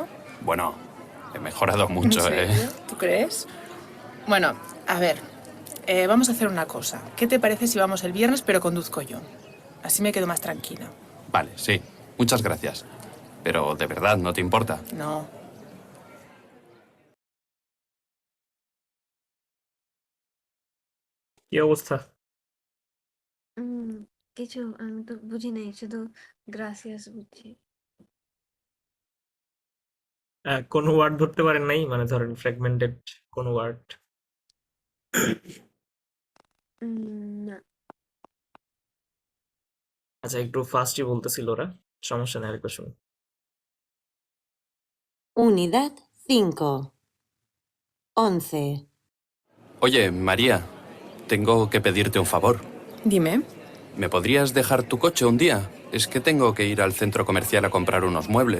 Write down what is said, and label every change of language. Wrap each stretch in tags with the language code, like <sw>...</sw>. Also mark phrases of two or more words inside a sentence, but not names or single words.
<es>Bueno, he mejorado ¿En mucho, serio? ¿Tú crees? Bueno, a ver, vamos a hacer una cosa. ¿Qué te parece si vamos el viernes pero conduzco yo? Así me quedo más tranquila. Vale, sí. Muchas gracias. Pero de verdad, ¿no te importa? No.</es> <bn>কি অবস্থা? কিছু আমি তো বুঝি নাই, শুধু গ্রাসিয়াস বুঝছি। কোনো ওয়ার্ড ধরতে পারেন নাই? মানে ধরেন ফ্র্যাগমেন্টেড কোনো ওয়ার্ড? না। আচ্ছা, একটু ফাস্টই বলতেছিল ওরা। সমস্যা নেই, আরেকবার শুনুন।</bn> <es>Unidad 5. 11. Oye, María, tengo que pedirte un favor. Dime. ¿Me podrías dejar tu coche un día? Es que tengo que ir al centro comercial a comprar unos muebles.</es>